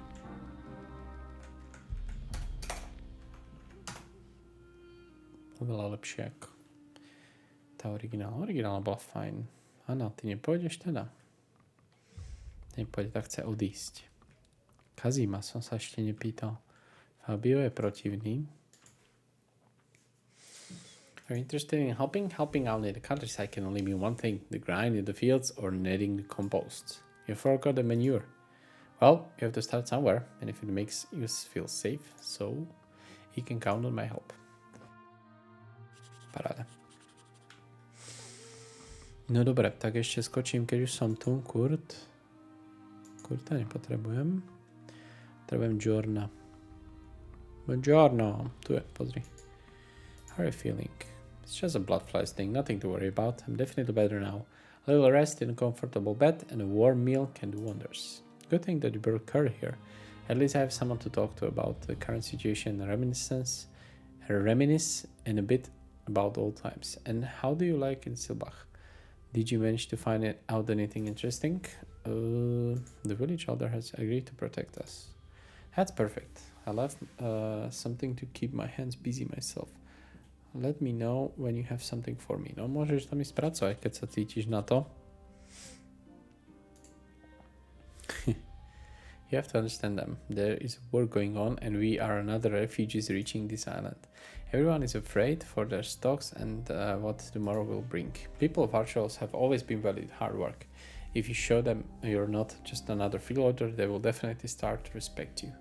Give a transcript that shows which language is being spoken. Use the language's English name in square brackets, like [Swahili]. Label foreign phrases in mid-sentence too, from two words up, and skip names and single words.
[Slovak] Oveľa lepšie ako tá originálna bola fajn. Áno, ty nepôjdeš teda? Nepôjde, tak chce odísť. Kazima som sa ešte nepýtal. Fabio je protivný. [English] Are you interested in helping? Helping out in the countryside can only mean one thing. The grind in the fields or netting the compost. You forgot the manure. Well, you have to start somewhere. And if it makes you feel safe, so you can count on my help. [Slovak] Paráda. No dobre, tak ešte skočím, keď už som tu. Kurta nepotrebujem. Potrebujem Jorna. Buongiorno. Tu je, pozri. [English] How are you feeling? It's just a blood flies thing, nothing to worry about. I'm definitely better now. A little rest in a comfortable bed and a warm meal can do wonders. Good thing that you brought Curry here. At least I have someone to talk to about the current situation and reminisce and a bit about old times. And how do you like in Silbach? Did you manage to find out anything interesting? The village elder has agreed to protect us. That's perfect. I love something to keep my hands busy myself. Let me know when you have something for me. [Slovak] No, môžeš tam ísť pracovať, keď sa cítiš na to. [English] You have to understand them. There is war going on and we are another refugees reaching this island. Everyone is afraid for their stocks and what tomorrow will bring. People of Archolos have always been valued hard work. If you show them you're not just another freeloader, they will definitely start to respect you.